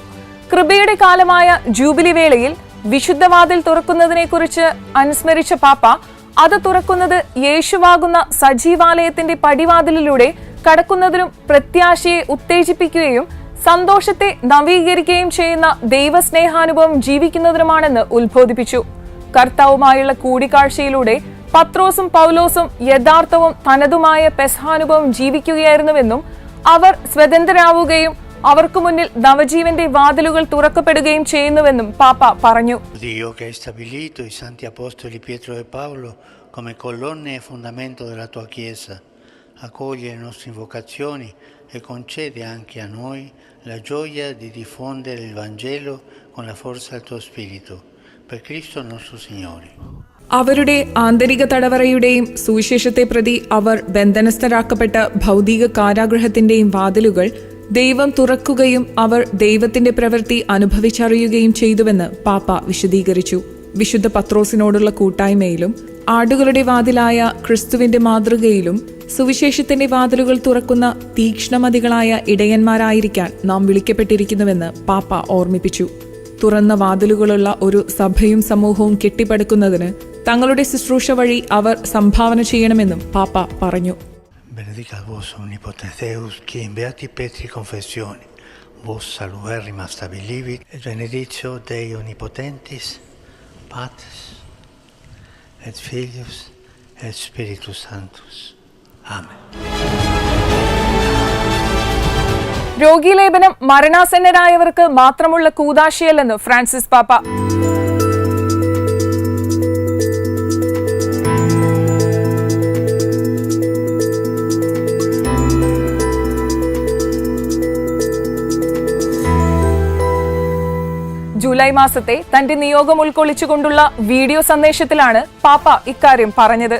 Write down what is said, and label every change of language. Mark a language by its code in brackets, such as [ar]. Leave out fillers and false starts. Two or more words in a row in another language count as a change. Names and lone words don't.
[ml] കൃപയുടെ കാലമായ ജൂബിലി വേളയിൽ വിശുദ്ധവാതിൽ തുറക്കുന്നതിനെക്കുറിച്ച് അനുസ്മരിച്ച പാപ്പ അത് തുറക്കുന്നത് യേശുവാകുന്ന സജീവാലയത്തിന്റെ പടിവാതിലിലൂടെ കടക്കുന്നതിനും പ്രത്യാശയെ ഉത്തേജിപ്പിക്കുകയും സന്തോഷത്തെ നവീകരിക്കുകയും ചെയ്യുന്ന ദൈവസ്നേഹാനുഭവം ജീവിക്കുന്നതിനുമാണെന്ന് ഉത്ബോധിപ്പിച്ചു. കർത്താവുമായുള്ള കൂടിക്കാഴ്ചയിലൂടെ പത്രോസും പൗലോസും യഥാർത്ഥവും തനതുമായ പെസഹാനുഭവം ജീവിക്കുകയായിരുന്നുവെന്നും അവർ സ്വതന്ത്രരാവുകയും അവർക്ക് മുന്നിൽ നവജീവന്റെ വാതിലുകൾ തുറക്കപ്പെടുകയും ചെയ്യുന്നുവെന്നും പാപ്പ പറഞ്ഞു. [it] Dio che hai stabilito i santi apostoli Pietro e Paolo come colonne e fondamento della tua Chiesa, accoglie le nostre invocazioni e concede anche a noi la gioia di diffondere il Vangelo con la forza del tuo Spirito, per Cristo nostro Signore. [ml] അവരുടെ ആന്തരിക തടവറയുടെയും സുവിശേഷത്തെ പ്രതി അവർ ബന്ധനസ്ഥരാക്കപ്പെട്ട ഭൗതിക കാരാഗൃഹത്തിന്റെയും വാതിലുകൾ ദൈവം തുറക്കുകയും അവർ ദൈവത്തിന്റെ പ്രവൃത്തി അനുഭവിച്ചറിയുകയും ചെയ്തുവെന്ന് പാപ്പ വിശദീകരിച്ചു. വിശുദ്ധ പത്രോസിനോടുള്ള കൂട്ടായ്മയിലും ആടുകളുടെ വാതിലായ ക്രിസ്തുവിന്റെ മാതൃകയിലും സുവിശേഷത്തിന്റെ വാതിലുകൾ തുറക്കുന്ന തീക്ഷ്ണമതികളായ ഇടയന്മാരായിരിക്കാൻ നാം വിളിക്കപ്പെട്ടിരിക്കുന്നുവെന്ന് പാപ്പ ഓർമ്മിപ്പിച്ചു. തുറന്ന വാതിലുകളുള്ള ഒരു സഭയും സമൂഹവും കെട്ടിപ്പടുക്കുന്നതിന് തങ്ങളുടെ ശുശ്രൂഷ വഴി അവർ സംഭാവന ചെയ്യണമെന്നും പാപ്പ പറഞ്ഞു. [la] Benedicat vos omnipotens Deus, qui in beati Petri confessione, vos saluberrima stabilivit, et benedictio Dei omnipotentis, Patris, et Filius, et Spiritus Sanctus. Amen. [ml] രോഗീലേപനം മരണാസന്നരായവർക്ക് മാത്രമുള്ള കൂദാശയല്ലെന്ന് ഫ്രാൻസിസ് പാപ്പ. ജൂലൈ മാസത്തെ തന്റെ നിയോഗം ഉൾക്കൊള്ളിച്ചുകൊണ്ടുള്ള വീഡിയോ സന്ദേശത്തിലാണ് പാപ്പ ഇക്കാര്യം പറഞ്ഞത്.